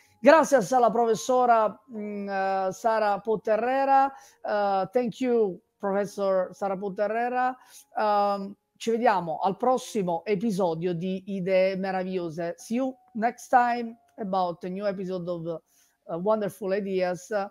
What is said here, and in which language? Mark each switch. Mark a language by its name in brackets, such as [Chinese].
[Spanish] Gracias a la profesora Sara Potterrera. [English] Thank you, Professor Sara Potterrera. [Italian] Ci vediamo al prossimo episodio di Idee Meravigliose. [English] See you next time about a new episode of Wonderful Ideas.